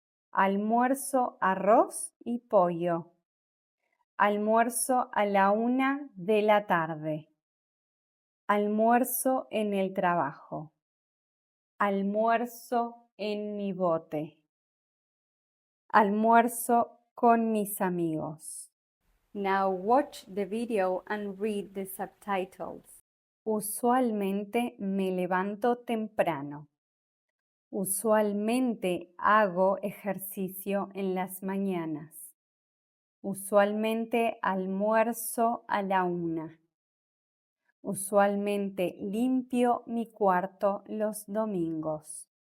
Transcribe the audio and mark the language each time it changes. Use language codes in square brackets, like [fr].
[es] Almuerzo arroz y pollo. Almuerzo a la 1 de la tarde. Almuerzo en el trabajo. Almuerzo en mi bote. Almuerzo con mis amigos. [en] Now watch the video and read the subtitles. [es] Usualmente me levanto temprano. Usualmente hago ejercicio en las mañanas. Usualmente almuerzo a la 1. Usualmente limpio mi cuarto los domingos.